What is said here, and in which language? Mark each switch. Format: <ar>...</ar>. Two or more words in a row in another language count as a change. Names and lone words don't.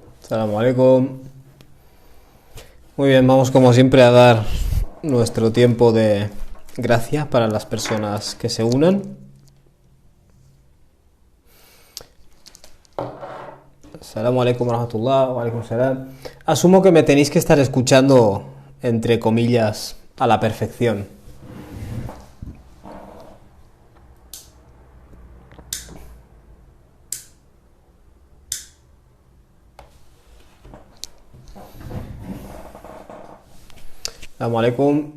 <ar>السلام عليكم.</ar> <es>Muy bien, vamos como siempre a dar nuestro tiempo de gracia para las personas que se unan.</es> <ar>السلام عليكم ورحمة الله، وعليكم السلام.</ar> <es>Asumo que me tenéis que estar escuchando, entre comillas, a la perfección.</es> <ar>السلام عليكم.</ar>